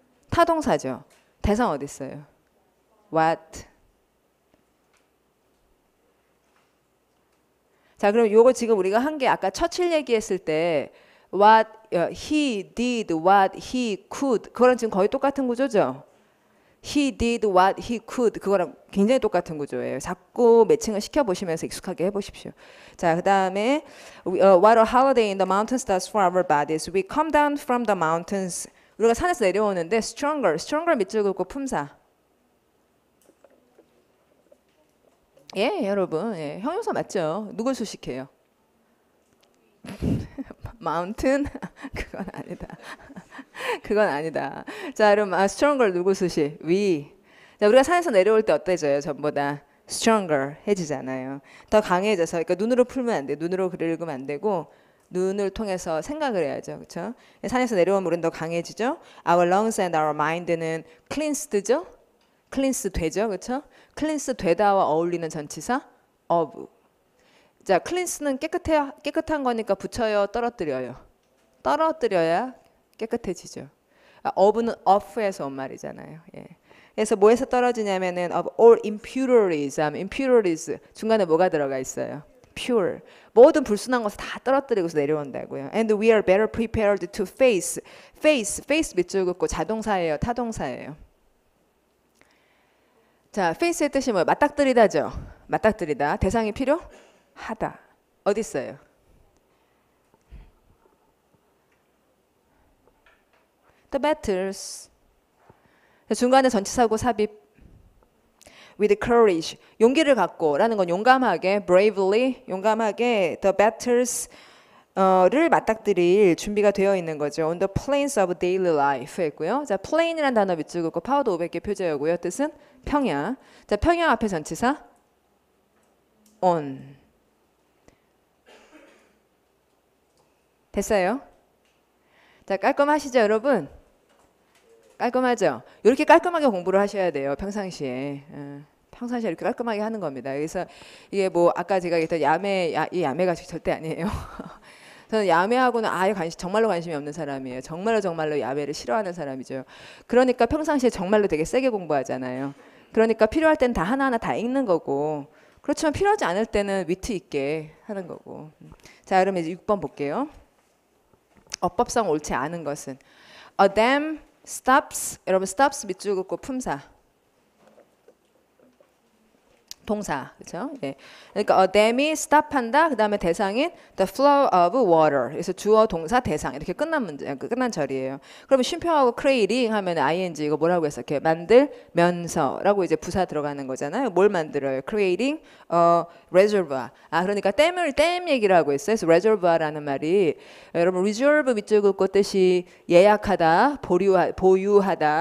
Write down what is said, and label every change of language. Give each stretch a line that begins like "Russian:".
Korean: 타동사죠. 대상 어디 있어요? what. 자, 그럼 요거 지금 우리가 한 게 아까 처칠 얘기했을 때
English: what he did, what he could
Korean: 그거랑 지금 거의 똑같은 구조죠?
English: he did what he could
Korean: 그거랑 굉장히 똑같은 구조예요. 자꾸 매칭을 시켜보시면서 익숙하게 해보십시오. 자, 그 다음에
English: what a holiday in the mountains does for our bodies. We come down from the mountains.
Korean: 우리가 산에서 내려오는데 stronger 밑줄 긋고 품사. 예, 여러분. 예, 형용사 맞죠? 누굴 수식해요? mountain? 그건 아니다. 그건 아니다. 자, 그럼 stronger 누구 수식?
English: we.
Korean: 자, 우리가 산에서 내려올 때 어때져요? 전보다 stronger 해지잖아요. 더 강해져서. 그러니까 눈으로 풀면 안 돼. 눈으로 글을 읽으면 안 되고 눈을 통해서 생각을 해야죠. 그렇죠? 산에서 내려오면 우리는 더 강해지죠.
English: Our lungs and our mind는 cleansed죠. cleanse 되죠.
Korean: 그렇죠? cleanse 되다와 어울리는 전치사 of. 자, cleanse는 깨끗한 거니까 붙여요, 떨어뜨려요? 떨어뜨려야 깨끗해지죠. of는 off에서 온 말이잖아요. 예. 그래서 뭐에서 떨어지냐면은
English: of all impurities
Korean: 중간에 뭐가 들어가 있어요?
English: pure.
Korean: 모든 불순한 것을 다 떨어뜨리고서 내려온다고요.
English: And we are better prepared to face
Korean: 밑줄 긋고 자동사예요, 타동사예요? 자, face의 뜻이 뭐예요? 맞닥뜨리다죠. 맞닥뜨리다. 대상이 필요하다. 어디 있어요?
English: The battles.
Korean: 중간에 전치사고 삽입.
English: With courage.
Korean: 용기를 갖고 라는 건 용감하게, bravely, 용감하게 the battles 를 맞닥뜨릴 준비가 되어 있는 거죠.
English: On the plains of daily life
Korean: 했고요. 자, plain이라는 단어 밑줄 긋고 파워도 500개 표제어고요. 뜻은 평야. 자, 평야 앞에 전치사 on. 됐어요? 자, 깔끔하시죠, 여러분? 깔끔하죠? 이렇게 깔끔하게 공부를 하셔야 돼요, 평상시에. 평상시에 이렇게 깔끔하게 하는 겁니다. 그래서 이게 뭐 아까 제가 얘기했던 이 야매가 절대 아니에요. 저는 야매하고는 아예 정말로 관심이 없는 사람이에요. 정말로 야매를 싫어하는 사람이죠. 그러니까 평상시에 정말로 되게 세게 공부하잖아요. 그러니까 필요할 땐 다 하나하나 다 읽는 거고, 그렇지만 필요하지 않을 때는 위트 있게 하는 거고. 자, 그러면 이제 6번 볼게요. 어법상 옳지 않은 것은
English: A dam stops.
Korean: 여러분 stops 밑줄 긋고 품사. 동사, 그렇죠? 예. 그러니까 a dam이 stop한다. 그 다음에 대상인
English: the flow of water.
Korean: 그래서 주어, 동사, 대상 이렇게 끝난 절이에요. 그러면 쉼표하고 creating 하면 ing 이거 뭐라고 했어? 이렇게 만들면서라고 이제 부사 들어가는 거잖아요. 뭘 만들어요?
English: creating a reservoir.
Korean: 그러니까 댐 얘기를 하고 있어요. 그래서 reservoir라는 말이 여러분 reserve 밑줄 긋고 뜻이 예약하다, 보유하다.